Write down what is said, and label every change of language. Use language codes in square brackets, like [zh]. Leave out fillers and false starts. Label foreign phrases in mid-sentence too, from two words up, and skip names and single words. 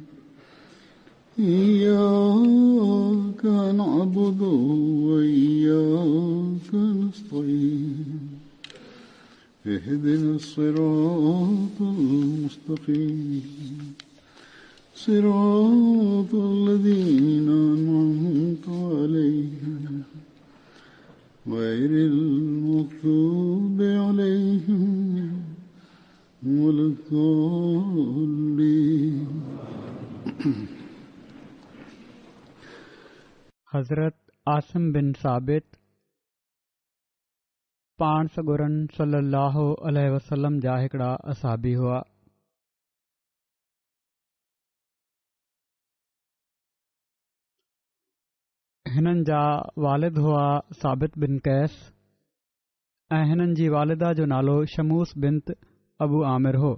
[ar] إياك نعبد وإياك نستعين اهدنا الصراط المستقيم صراط الذين أنعمت عليهم غير المغضوب عليهم ولا الضالين. [sd] हज़रत आसिम बिन साबित पाण सगुरन [ar] صلى الله عليه وسلم [sd] जा हिकिड़ा असहाबी हुआ। हिननि जा वालिद हुआ साबित बिन कैस ऐं हिननि जी वालिदा जो नालो शमूस बिन्त अबू आमिर हो।